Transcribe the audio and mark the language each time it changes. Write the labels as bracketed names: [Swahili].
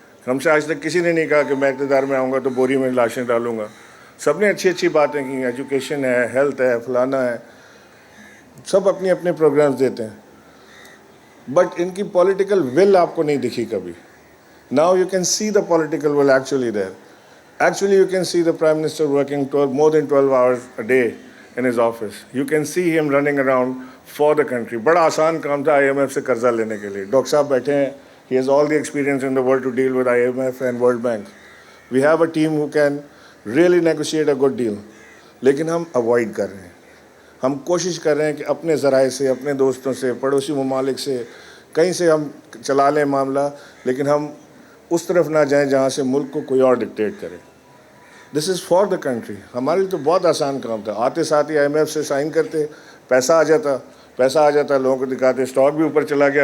[Hindi] हमसे आज तक किसी ने नहीं कहा कि मैं इक़्तिदार में आऊँगा तो बोरी में लाशें डालूँगा। सब ने अच्छी अच्छी बातें की, एजुकेशन है, हेल्थ है, फलाना है, सब अपने अपने प्रोग्राम्स देते हैं। [English] but [Hindi] इनकी पॉलिटिकल विल आपको नहीं दिखी कभी। [English] Now you can see the political will actually there. Actually, you can see the Prime Minister working more than 12 hours a day in his office. You can see him running around for the country. [Hindi] बड़ा आसान काम था IMF से कर्जा लेने के लिए। Doctor साहब बैठे हैं, [English] he has all the experience in the world to deal with IMF and World Bank. We have a team who can really negotiate a good deal. [Hindi] लेकिन हम avoid कर रहे हैं। हम कोशिश कर रहे हैं कि अपने ज़राए से, अपने दोस्तों से, पड़ोसी ममालिक से, कहीं से हम चला लें मामला, लेकिन हम उस तरफ ना जाएं जहाँ से मुल्क को कोई और डिक्टेट करे। [English] This is for the country. [Hindi] हमारे लिए तो बहुत आसान काम था। आते साथ ही IMF से साइन करते, पैसा आ जाता, लोगों को दिखाते, स्टॉक भी ऊपर चला गया।